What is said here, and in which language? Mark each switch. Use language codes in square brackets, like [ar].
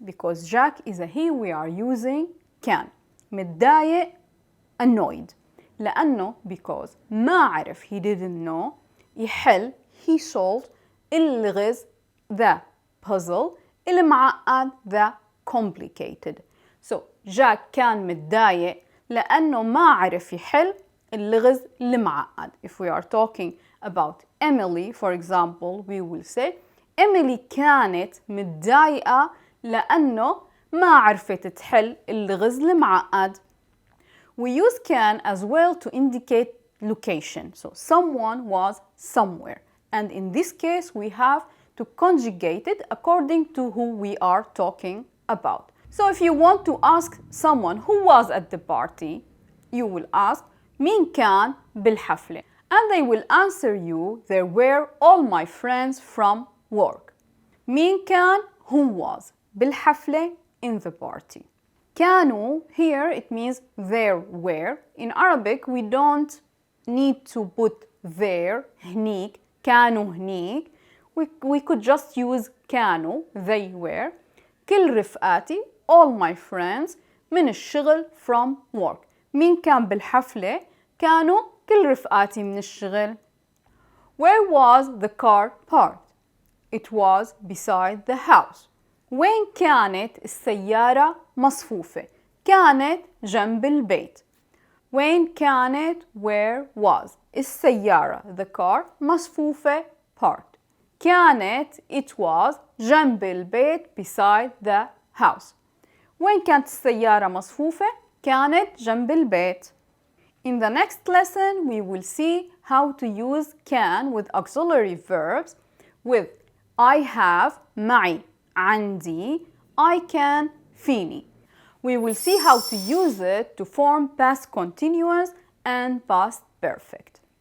[en] Because Jack is a he, we are using كان. متضايق, annoyed. لأنه because [ar] ما عرف, [en] he didn't know, يحل, he solved, [ar] اللغز, [en] the puzzle, المعقد, the complicated. [ar] So Jack كان متضايق لأنه ما عرف يحل اللغز المعقد. [en] If we are talking about Emily, for example, we will say Emily [ar] كانت متضايقة لأنه ما عرفت تحل اللغز المعقد. [en] We use can as well to indicate location. So someone was somewhere. And in this case, we have to conjugate it according to who we are talking about. So if you want to ask someone who was at the party, you will ask [ar] مين كان بالحفلة. [en] and they will answer you, there were all my friends from work. [ar] مين كان? [en] Who was بالحفلة, in the party. كانوا, here it means there were. In Arabic we don't need to put there, هنيك, كانوا هنيك. We could just use كانوا, they were. [ar] كل رفقاتي, [en] all my friends. [ar] من الشغل, [en] from work. [ar] مين كان بالحفلة؟ كانوا كل رفقاتي من الشغل. [en] Where was the car parked? It was beside the house. [ar] وين كانت السيارة مصفوفة؟ كانت جنب البيت. وين كانت? [en] Where was السيارة, the car, مصفوفة, parked. كانت, it was, [ar] جنب البيت, [en] beside the house. [ar] وين كانت السيارة مصفوفة؟ كانت جنب البيت. [en] In the next lesson, we will see how to use can with auxiliary verbs with I have, معي, عندي, I can, فيني. We will see how to use it to form past continuous and past perfect.